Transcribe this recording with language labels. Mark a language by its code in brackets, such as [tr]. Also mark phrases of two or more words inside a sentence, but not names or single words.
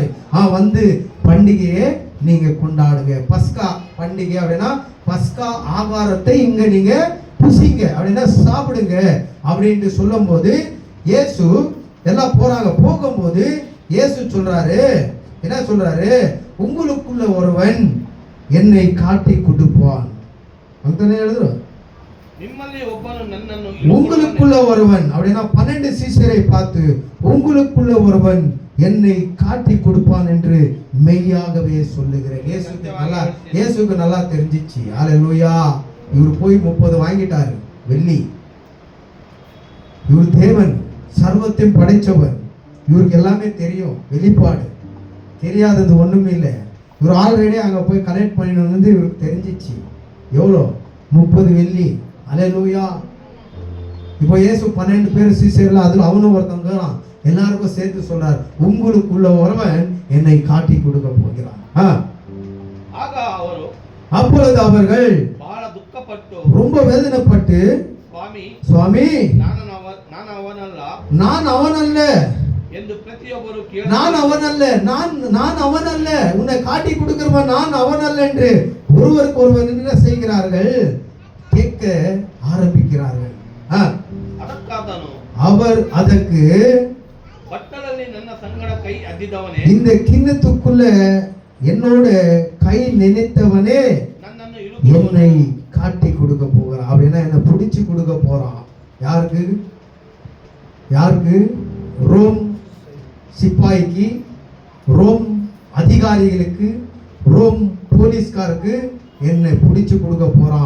[ta] வந்து பண்டிகையை நீங்க கொண்டாடுங்க, பஸ்கா பண்டிகை அப்படின்னா பஸ்கா ஆகாரத்தை இங்க நீங்க புசிங்க, அப்படின்னா சாப்பிடுங்க அப்படின்ட்டு சொல்லும் போது இயேசு எல்லாம் போறாங்க. போகும்போது இயேசு சொல்றாரு, என்ன சொல்றாரு, உங்களுக்குள்ள ஒருவன் என்னை காட்டி கொடுப்பான். எழுதுறோம், [kn] ನಿಮ್ಮಲ್ಲಿ ಒಬ್ಬನು ನನ್ನನ್ನು [ta] உங்களுக்குள்ள ஒருவன் அப்படின்னா 12 சீஷரை பார்த்து உங்களுக்குள்ள ஒருவன் என்னை காட்டி கொடுப்பான் என்று மெய்யாகவே சொல்லுகிறேன். இயேசுக்கு நல்லா தெரிஞ்சிச்சு. ஹல்லேலூயா. இவர் போய் 30 வாங்கிட்டாரு வெள்ளி. இவர் தேவன், சர்வத்தையும் படைச்சவர், இவருக்கு எல்லாமே தெரியும். வெளிப்பாடு தெரியாதது ஒண்ணுமே இல்லை. இவர் ஆல்ரெடி அங்க போய் கலெக்ட் பண்ணிட்டு வந்து இவருக்கு தெரிஞ்சிச்சு. எவ்வளோ? 30 வெள்ளி. அல்லேலூயா. இப்போ இயேசு 12 பேர் சீஷர்கள், அதுல அவனும் ஒருத்தவங்க எல்லாருக்கும் சேர்த்து சொல்றார், உங்களுக்குள்ள ஒருவன் என்னை காட்டி கொடுக்க போகிறான். [kn] ಆಗ ಅವರು [ta] அப்பொழுது அவர்கள் [kn] ಬಹಳ ದುಃಖಪಟ್ಟು [ta] ரொம்ப வேதனைப்பட்டு, சுவாமி நான் அவனல்ல [kn] ಎಂದು ಪ್ರತಿಯೊಬ್ಬರು [ta] நான் அவனல்ல உன்னை காட்டி கொடுக்கிறவன் நான் அவனல்ல என்று ஒருவருக்கு ஒருவர் என்ன செய்கிறார்கள், கேட்க ஆரம்பிக்கிறார்கள். [kn] ಅದಕ್ಕಾದನು [ta] அவர் அதற்கு, [kn] ಬಟ್ಟಲಲ್ಲಿ ನನ್ನ ಸಂಗಡ ಕೈ ಅದ್ದಿದವನೇ, [ta] இந்த கிண்ணத்துக்குள்ள என்னோட கை நினைத்தவனே [kn] ನನ್ನನ್ನು [ta] என்னை காட்டி கொடுக்க போகிறான், அப்படின்னா என்னை பிடிச்சு கொடுக்க போறான். யாருக்கு? ரோம் சிப்பாய்க்கு, ரோம் அதிகாரிகளுக்கு, ரோம் போலீஸ்காருக்கு என்னை பிடிச்சு கொடுக்க போறான்.